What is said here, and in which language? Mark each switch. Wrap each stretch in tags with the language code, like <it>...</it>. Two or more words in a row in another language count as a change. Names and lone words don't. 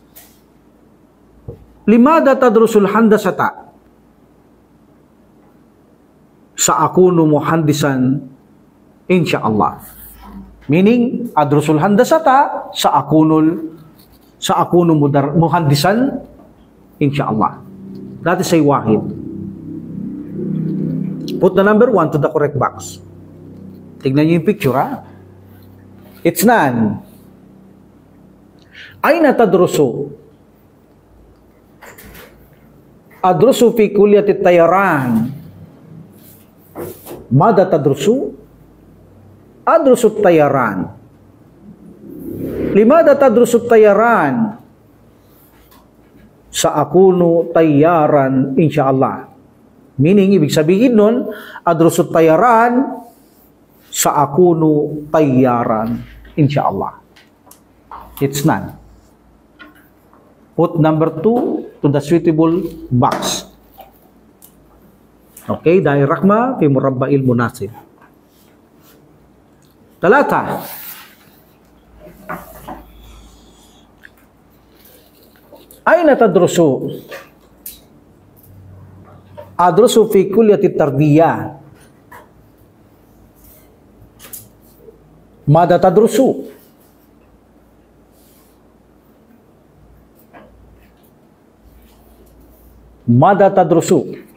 <ar>لماذا تدرس الهندسة? سأكون مهندسا إن شاء الله. Meaning, أدرس الهندسة سأكون مهندسا إن شاء الله.</ar> <en>That is a wahid. Put the number 1 to the correct box.</en> <tl>Tignan niyo yung picture, ha?</tl> <en>It's none.</en> <ar>أين تدرس? أدرس في كلية طيران. ماذا تدرس؟ أدرس طيران. لماذا تدرس طيران? سأكون طيارا، إن شاء الله.</ar> <tl>Meaning, ibig sabihin nun,</tl> <ar>أدرس طيران، سأكون طيارا، إن شاء الله.</ar> <en>It's none. Put number 2 to the suitable box.</en> <ar>Okay, ضع رقم في المربع المناسب. ثلاثة. أين تدرس? أدرس في كلية التربية. ماذا تدرس? ماذا تدرس?</ar>